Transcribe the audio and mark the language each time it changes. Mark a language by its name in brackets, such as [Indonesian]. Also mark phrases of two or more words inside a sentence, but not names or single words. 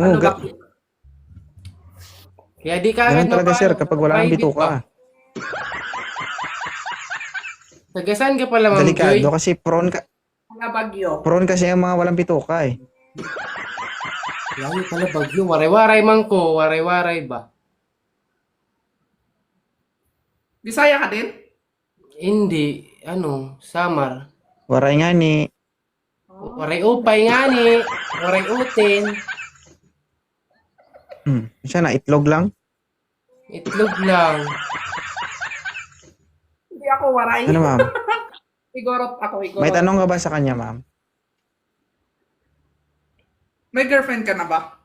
[Filipino] Ano ba? Kaya di ka agad ganun talaga, mapano, Sir, kapag wala ng private bituka. pa. Taga-saan ka pala, Ma'am Joy? Delikado kasi Mga bagyo. prone kasi ang mga walang bituka eh. Lagi pala bagyo. Waray-waray man ko. Waray-waray ba? Bisaya ka din? Hindi. Ano? Samar. [Waray] Waray nga ni. Waray-upay nga ni. Waray-utin. [Filipino] Siya na, itlog lang. Itlog lang. Hindi ako waray. Ano, ma'am? Igorot ako, igorot. May tanong ka ba sa kanya, ma'am? May girlfriend ka na ba?